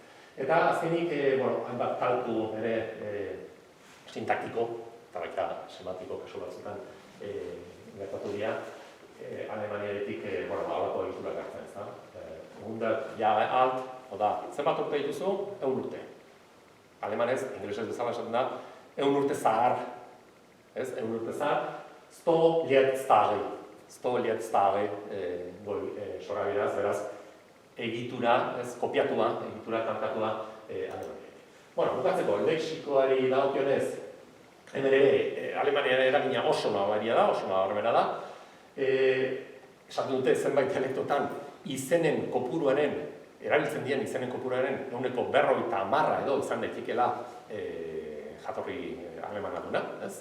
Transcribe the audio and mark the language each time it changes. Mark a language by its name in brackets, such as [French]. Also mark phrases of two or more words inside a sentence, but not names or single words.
[Basque] Eta azkenik, hainbat kalku ere sintaktiko, eta baita semantiko kasu batzutan gertatu dira, Alemaniaretik halako egitura gartzen, ez da? [German] 100 Jahre alt, [Basque] oda, zenbat urte dituzu? 100 urte. Alemanez, ingelesez bezala esaten da, 100 urte zahar. Ez, 100 urte zahar, [Russian] 100 лет стари. 100 лет стари, [Basque] sora beraz, egitura, ez, kopiatua, egitura kantatua Alemaniaretik. Bukatzeko, lexikoari dagokionez, hemen ere, Alemaniaren eragina oso nabaria da, oso nabarmena da. Esaten dute zenbait dialektotan izenen kopuruaren, erabiltzen dien izenen kopuruaren 50% edo izan daitekeela jatorri alemana duna, ez?